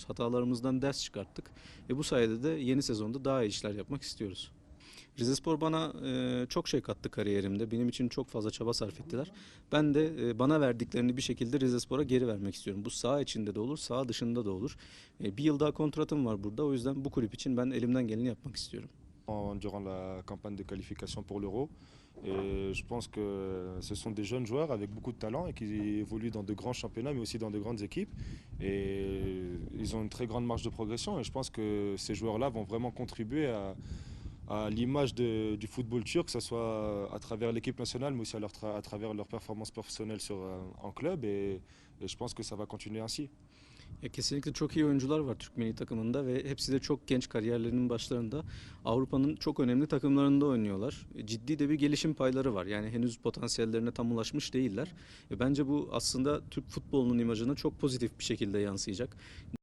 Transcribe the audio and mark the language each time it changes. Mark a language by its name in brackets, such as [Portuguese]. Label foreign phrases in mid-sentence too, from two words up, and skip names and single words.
[Turkish] Hatalarımızdan ders çıkarttık ve bu sayede de yeni sezonda daha iyi işler yapmak istiyoruz. Rizespor bana çok şey kattı kariyerimde. Benim için çok fazla çaba sarf ettiler. Ben de bana verdiklerini bir şekilde Rizespor'a geri vermek istiyorum. Bu saha içinde de olur, saha dışında da olur. Bir yıl daha kontratım var burada. O yüzden bu kulüp için ben elimden geleni yapmak istiyorum. [French] Durant la campagne de qualification pour l'Euro. Et je pense que ce sont des jeunes joueurs avec beaucoup de talent et qui évoluent dans de grands championnats mais aussi dans de grandes équipes. Et ils ont une très grande marge de progression et je pense que ces joueurs-là vont vraiment contribuer à l'image du football turc, que ce soit à travers l'équipe nationale mais aussi à travers leur performance personnelle en club et je pense que ça va continuer ainsi. [Turkish] Kesinlikle çok iyi oyuncular var Türk milli takımında ve hepsi de çok genç, kariyerlerinin başlarında Avrupa'nın çok önemli takımlarında oynuyorlar. Ciddi de bir gelişim payları var. Yani henüz potansiyellerine tam ulaşmış değiller. Bence bu aslında Türk futbolunun imajına çok pozitif bir şekilde yansıyacak.